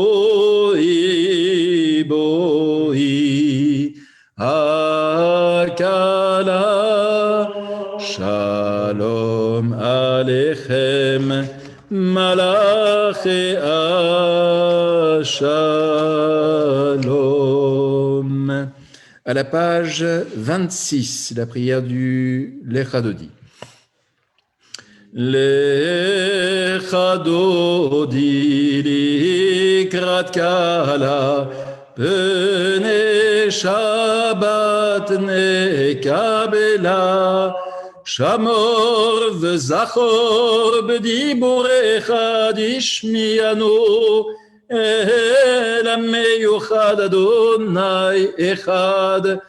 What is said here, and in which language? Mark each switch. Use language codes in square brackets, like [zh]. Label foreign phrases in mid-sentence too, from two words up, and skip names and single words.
[he] בואי בואי הכלה, שלום עליכם מלאכי Shalom. [fr] À la page 26, la prière du Lecha Dodi. [he] לכה דודי לקראת כלה פני שבת נקבלה שמור וזכור בדבורך השמיענו אל המיוחד אדוני אחד